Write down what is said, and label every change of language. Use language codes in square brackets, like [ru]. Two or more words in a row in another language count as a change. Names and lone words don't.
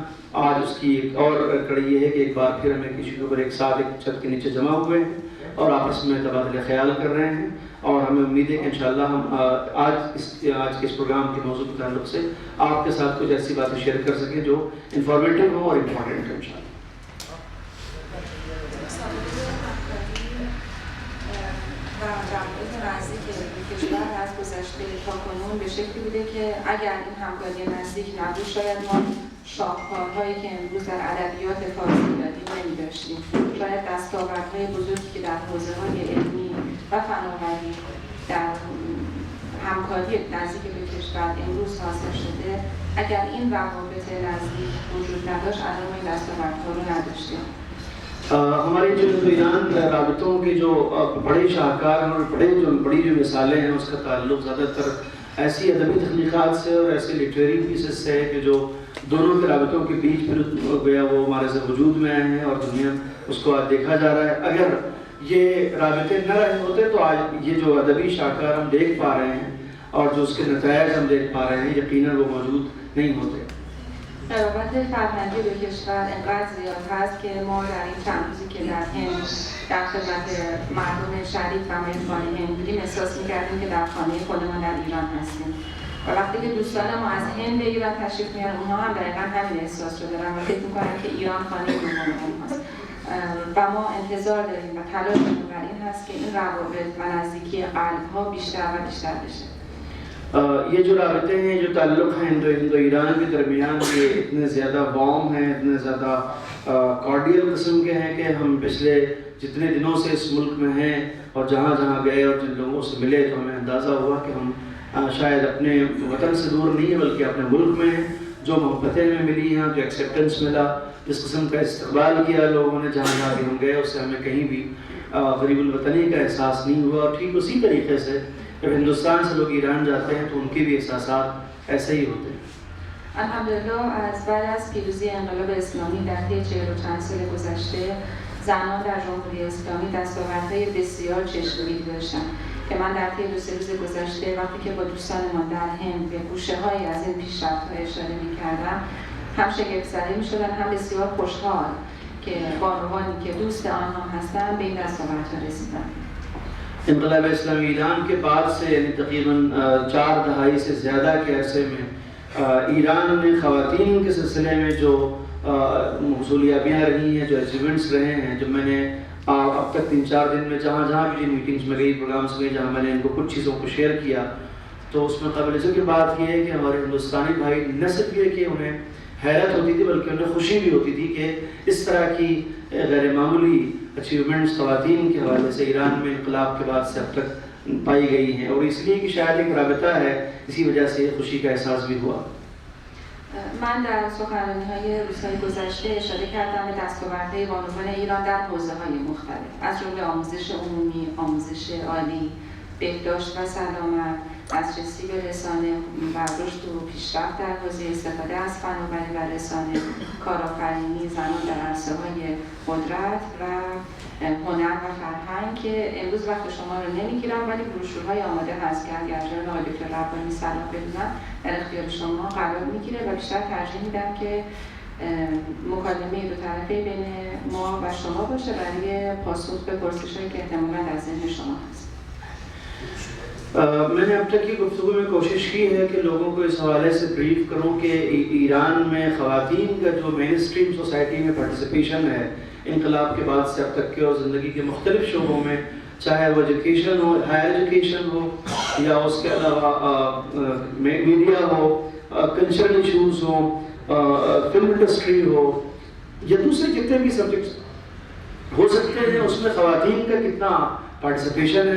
[hi] आज उसकी एक और कड़ी ये है कि एक बार फिर हमें किसी के ऊपर एक साथ एक छत के नीचे जमा हुए हैं और आपस में तबादला ख्याल कर रहे हैं, और हमें उम्मीद है कि इंशाअल्लाह हम आज के इस प्रोग्राम के मौजूद के ताल्लुक से आपके साथ कुछ ऐसी बातें शेयर कर सकें जो इंफॉर्मेटिव हो और इम्पॉर्टेंट हो इंशाअल्लाह। [fa] کشور از گذشته تا کنون به شکلی بوده که اگر این همکاری نزدیک نبود شاید ما شاهکارهایی که امروز در ادبیات فارسی داریم نمی‌داشتیم. شاید دستاوردهای بزرگی که در حوزه‌های علمی و فناوری در همکاری نزدیک به کشور امروز حاصل شده اگر این روابط نزدیک وجود نداشت الان ما این دستاوردها رو نداشتیم. [hi] हमारे जो ईरान राबितों के जो बड़े शाहकार और बड़ी जो मिसालें हैं उसका ताल्लुक़ ज़्यादातर ऐसी अदबी तख्लीक़ात से और ऐसे लिटरेरी पीसेस से है कि जो दोनों के राबितों के बीच फिर गया वो हमारे से वजूद में आए हैं और दुनिया उसको आज देखा जा रहा है। अगर ये राबिते न रहे होते तो आज ये जो अदबी शाहकार हम देख पा रहे हैं और जो उसके नतायज हम देख पा रहे हैं यकीनन वो मौजूद नहीं होते। [fa] روابط فرهنگی به کشور انقدر زیاد هست که ما در این چند روزی که در هند در خدمت مردم شریف و مهربان هند بودیم احساس می‌کردیم که در خانه خودمان در ایران هستیم و وقتی که دوستان ما از هند به ایران تشریف میارن اونها هم دقیقاً همین احساس رو دارن و فکر می‌کنن که ایران خانه دوم اونهاست و ما انتظار داریم و تلاشمون بر این هست که این روابط و نزدیکی قلب‌ها بیشتر و بیشتر بشه. [hi] ये जो राबिते हैं जो ताल्लुक़ हैं हिंदो ईरान के दरमियान ये इतने ज़्यादा वार्म हैं, इतने ज़्यादा कॉर्डियल किस्म के हैं कि हम पिछले जितने दिनों से इस मुल्क में हैं और जहाँ जहाँ गए और जिन लोगों से मिले तो हमें अंदाज़ा हुआ कि हम शायद अपने वतन से दूर नहीं है बल्कि अपने मुल्क में हैं। जो मोहब्बतें हमें मिली यहाँ, जो एक्सेप्टेंस मिला, जिस किस्म का इस्तक़बाल किया लोगों ने जहाँ जहाँ भी हम गए उससे हमें कहीं भी ग़रीबुल वतनी का एहसास नहीं हुआ। और ठीक उसी तरीके से जब हिंदुस्तान से लोग ईरान जाते हैं तो उनके भी एहसासात ऐसे ही होते हैं। [fa] الحمدلله از بعد از پیروزی انقلاب اسلامی در طی 40 و چند سال گذشته زنان در جمهوری اسلامی دستاوردهای بسیار چشمگیری داشتند که من در طی 2-3 روز گذشته وقتی که با دوستانمان در هند به گوشه‌هایی از این پیشرفت‌ها اشاره می‌کردم هم شگفت‌زده می‌شدند هم بسیار خوشحال که بانوانی که دوست آنها هستند به این دستاوردها رسیدند. [hi] इंक़िलाब इस्लामी ईरान के बाद से यानी तकरीबन 4 दहाई से ज़्यादा के अरसे में ईरान में ख़वातीन के सिलसिले में जो महसूलियाबियाँ रही हैं, जो अचीवमेंट्स रहे हैं, जो मैंने अब तक 3-4 दिन में जहाँ जहाँ भी जिन मीटिंग्स में गई, प्रोग्राम्स में जहाँ मैंने इनको कुछ चीज़ों को शेयर किया तो उसमें काबिल ज़िक्र बात ये है कि हमारे हिंदुस्तानी भाई न सिर्फ ये कि उन्हें हैरत होती थी बल्कि उन्हें खुशी भी होती थी कि इस तरह की गैर मामूली अचीवमेंट्स ख़वातीन के हवाले से ईरान में इंक़िलाब के बाद से अब तक पाई गई हैं और इसलिए कि शायद एक राबिता है, इसी वजह से खुशी का एहसास भी हुआ। [fa] من در سخنرانی‌های روزهای گذشته اشاره کردم به دستاوردهای بانوان ایران در حوزه‌های مختلف از جمله آموزش عمومی، آموزش عالی، بهداشت و سلامت، دسترسی به رسانه و رشد و پیشرفت در حوزه استفاده از فناوری و رسانه، کارآفرینی، زنان در عرصه‌های قدرت و هنر و فرهنگ که امروز وقت شما رو نمیگیرم ولی بروشورهای آماده هست که اگر جناب آقای دکتر ربانی صلاح بدونن در اختیار شما قرار میگیره و بیشتر ترجیح میدم که مکالمه دو طرفه بین ما و شما باشه برای پاسخ به پرسش‌هایی که احتمالاً در ذهن شما هست. [hi] मैंने अब तक की गुफ्तगू में कोशिश की है कि लोगों को इस हवाले से ब्रीफ करूं कि ईरान में ख़वातीन का जो [en] main stream society [hi] में पार्टिसिपेशन है इंक़िलाब के बाद से अब तक के और ज़िंदगी के मुख्तलिफ शोबों में, चाहे वो एजुकेशन हो, [en] higher education [hi] हो या उसके अलावा मीडिया हो, [en] cultural issues [hi] हो, [en] film industry [hi] हो या दूसरे जितने भी सब्जेक्ट्स हो सकते हैं उसमें ख़वातीन का कितना पार्टिसिपेशन है।